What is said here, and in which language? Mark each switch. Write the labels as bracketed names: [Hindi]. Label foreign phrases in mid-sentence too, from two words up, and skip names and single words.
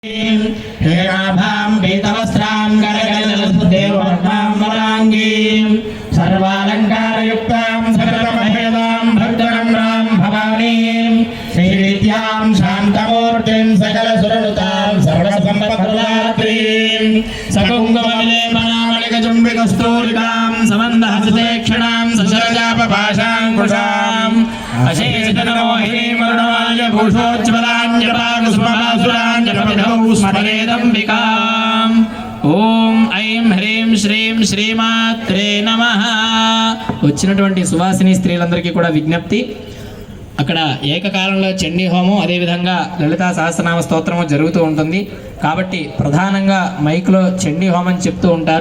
[Sanskrit] हेमाभां पीतवस्त्रां गरगरजलसुदेववर्णां वराङ्गीं सर्वालङ्कारयुक्तां सकलमहेदां भक्तनम्रां भवानीं श्रीविद्यां शान्तमूर्तिं सकलसुरनुतां सर्वसम्पत्प्रदात्रीं सकुङ्कुमविलेपनामलिकचुम्बिकस्तूलिकां समन्दहस्तेक्षणां सशरजापपाशाङ्कुशाम् अशेषजनमोहिनीं वरुणमाल्यभूषोज्ज्वलाञ्जपाकुसुमासुराञ्जनपिधौ स्मरेदम्बिकाम् ఓం ఐం హ్రీం శ్రీం శ్రీమాత్రే నమః. [Telugu] వచ్చినటువంటి సువాసిని స్త్రీలందరికీ కూడా విజ్ఞప్తి, అక్కడ ఏకకాలంలో చండీ హోమం అదేవిధంగా లలితా సహస్రనామ స్తోత్రము జరుగుతూ ఉంటుంది. కాబట్టి ప్రధానంగా మైక్లో చండీ హోమం చెప్తూ ఉంటారు.